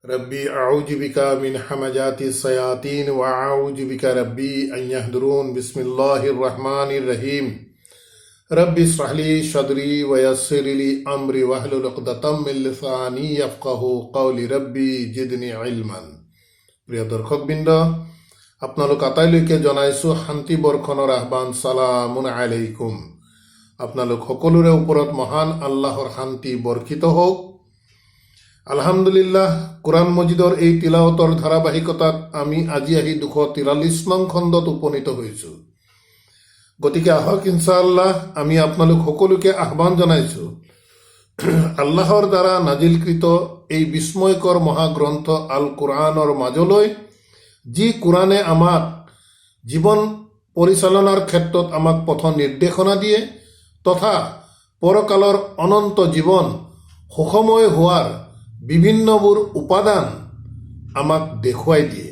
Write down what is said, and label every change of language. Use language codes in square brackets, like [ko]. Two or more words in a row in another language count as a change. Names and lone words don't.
[ar] ربي أعوذ بك من همزات الشياطين وأعوذ بك ربي أن يحضرون بسم الله الرحمن الرحيم رب اشرح لي صدري ويسر لي أمري واحلل عقدة من لساني يفقهوا قولي ربي زدني علما. [as] প্ৰিয় দৰ্শকবৃন্দ, আপোনালোক আটাইলৈকে জনাইছোঁ শান্তি বৰ্ষণৰ আহ্বান। [ar] سلام عليكم. [as] আপোনালোক সকলোৰে ওপৰত মহান আল্লাহৰ শান্তি বৰ্ষিত হওক। আলহামদুলিল্লাহ, কোরআন মজিদৰ এই তিলাৱতৰ ধাৰাবাহিকতাত আমি আজি আহি 243 নং খণ্ডত উপনীত হৈছোঁ। গতিকে আহক ইনশাআল্লাহ আমি আপোনালোক সকলোকে আহ্বান জনাইছোঁ আল্লাহৰ দ্বাৰা নাজিলকৃত এই বিস্ময়কৰ মহাগ্ৰন্থ আল কোরআনৰ মাজলৈ, যি কোরআনে আমাক জীৱন পৰিচালনাৰ ক্ষেত্ৰত আমাক পথ নিৰ্দেশনা দিয়ে তথা পৰকালৰ অনন্ত জীৱন সুখময় হোৱাৰ বিভিন্নবোৰ উপাদান আমাক দেখুৱাই দিয়ে।